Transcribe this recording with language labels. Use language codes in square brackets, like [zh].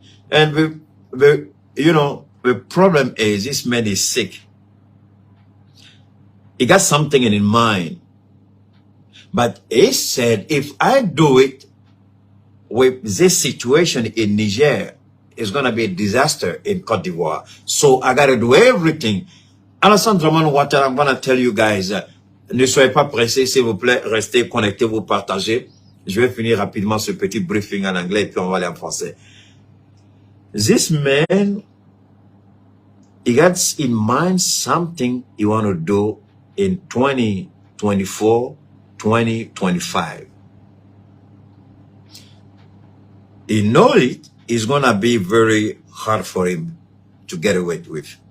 [en] And you know, the problem is this man is sick. He got something in his mind. But he said, if I do it with this situation in Niger, it's going to be a disaster in Côte d'Ivoire. So I got to do everything. [fr] Alassane Dramane Ouattara, [en] I'm going to tell you guys, [fr] ne soyez pas pressés, s'il vous plaît, restez connectés, vous partagez. Je vais finir rapidement ce petit briefing en anglais et puis on va aller en français. [en] This man, he got in mind something he want to do in 2024, 2025. He know it's going to be very hard for him to get away with.